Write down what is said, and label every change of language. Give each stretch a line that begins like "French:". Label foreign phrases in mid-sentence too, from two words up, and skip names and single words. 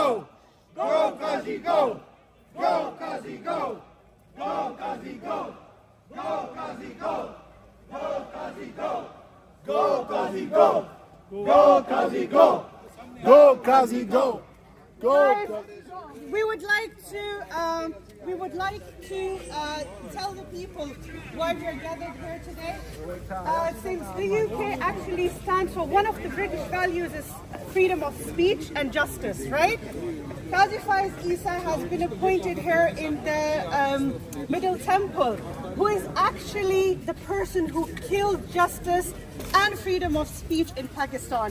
English: Go, Qazi, go! Go, Qazi, go! Go, Qazi, go! Go, Qazi, go! Go, Qazi, go! Go, Qazi, go! Go, Qazi, go! Go, Qazi, go! Go, We would like to tell the people why we are gathered here today. Since the UK actually stands for one of the British values is freedom of speech and justice, right? Qazi Faiz has been appointed here in the Middle Temple, who is actually the person who killed justice and freedom of speech in Pakistan.